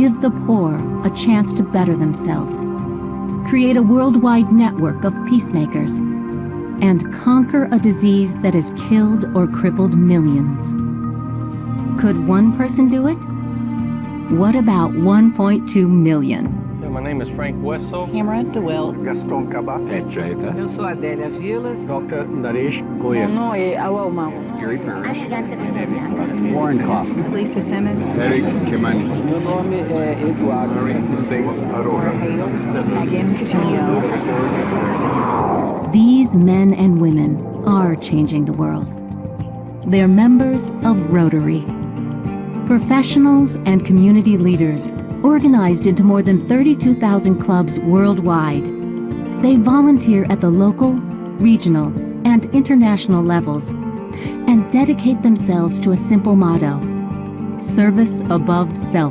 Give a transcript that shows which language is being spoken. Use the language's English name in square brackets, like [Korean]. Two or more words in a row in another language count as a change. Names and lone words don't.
[English] Give the poor a chance to better themselves. Create a worldwide network of peacemakers and conquer a disease that has killed or crippled millions. Could one person do it? What about 1.2 million? My name is Frank Wessel. Tamara DeWill. Gaston Cabate. Pedreta. [Portuguese] Eu sou Adélia Vilas. [English] Dr. Naresh Goya. [French] Mon nom est Awa Omaru. [English] Gary Parrish. Warren Kaufman. Lisa Simmons. Eric Kimani. [Portuguese] Meu nome é Eduardo. [English] Singh Arora. Megan Coutinho. These men and women are changing the world. They're members of Rotary. Professionals and community leaders organized into more than 32,000 clubs worldwide. They volunteer at the local, regional, and international levels and dedicate themselves to a simple motto: service above self.